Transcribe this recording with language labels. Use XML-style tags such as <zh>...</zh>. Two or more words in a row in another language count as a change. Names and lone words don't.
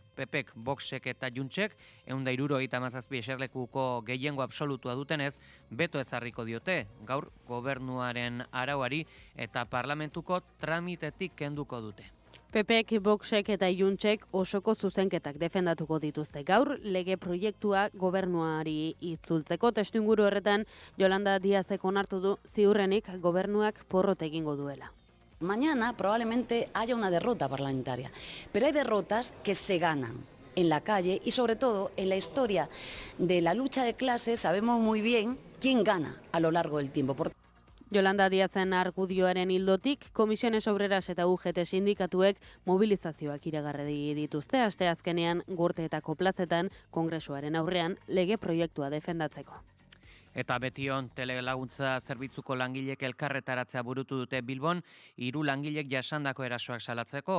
<eu>Pepek, Voxek eta Juntsek, 177 eserlekuko gehiengo absolutua dutenez, beto ezarriko diote, gaur gobernuaren arauari eta parlamentuko tramitetik kenduko dute. PPek, Voxek eta Juntsek osoko zuzenketak defendatuko dituzte gaur, lege proiektua gobernuari itzultzeko. Testuinguru horretan, Yolanda Díazek onartu du ziurrenik gobernuak porrot egingo duela.</eu> <es>Mañana probablemente haya una derrota parlamentaria, pero hay derrotas que se ganan en la calle y sobre todo en la historia de la lucha de clases sabemos muy bien quién gana a lo largo del tiempo.</es> <eu>Yolanda Díazen argudioaren ildotik, Komisiones Obreras eta UGT sindikatuek mobilizazioak iragarri dituzte asteazkenean Gorteetako plazetan Kongresuaren aurrean lege proiektua defendatzeko. Eta betion telelaguntza zerbitzuko langilek elkarretaratzea burutu dute Bilbon, 3 langilek jasandako erasoak salatzeko.</eu>